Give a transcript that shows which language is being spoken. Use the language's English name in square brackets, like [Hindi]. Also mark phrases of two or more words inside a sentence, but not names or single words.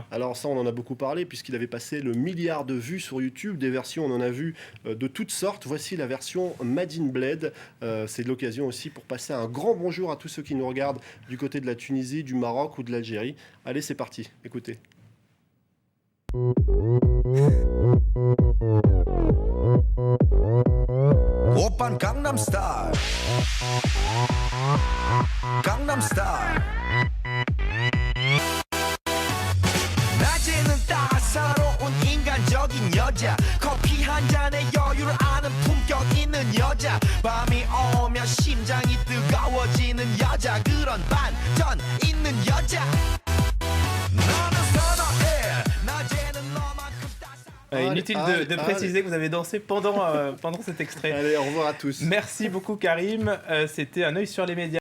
[French] Alors ça, on en a beaucoup parlé, puisqu'il avait passé le milliard de vues sur YouTube. Des versions, on en a vu de toutes sortes. Voici la version Made in Bled. C'est l'occasion aussi pour passer un grand bonjour à tous ceux qui nous regardent du côté de la Tunisie, du Maroc ou de l'Algérie. Allez, c'est parti, écoutez. [Korean] 오빤 강남스타일 강남스타일 낮에는 따사로운 인간적인 여자 커피 한 잔에 여유를 아는 품격 있는 여자 밤이 오면 심장이 뜨거워지는 여자 그런 반전 있는 여자 너는 선어해 낮에는 너만큼 [French] Inutile de préciser que vous avez dansé pendant cet extrait. Allez, au revoir à tous. Merci beaucoup Karim, c'était un œil sur les médias.